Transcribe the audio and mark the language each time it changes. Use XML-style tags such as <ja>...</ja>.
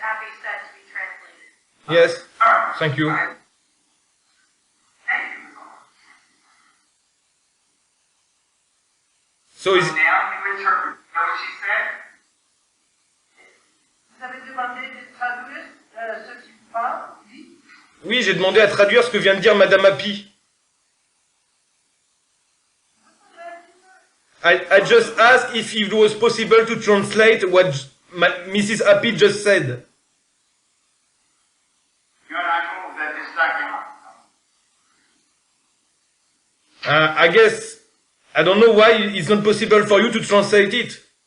<en>Abby said to be translated. Yes, thank you. Thank you. So is Now you interpret what she said?</en> <fr>Vous avez demandé de traduire ce qu'il parle, dit. oui, j'ai demandé à traduire ce que vient de dire Madame Happy.</fr> <en>I just asked if it was possible to translate what Mrs. Happy just said. Your Honor, I move that this document. I guess, I don't know why it's not possible for you to translate it.</en>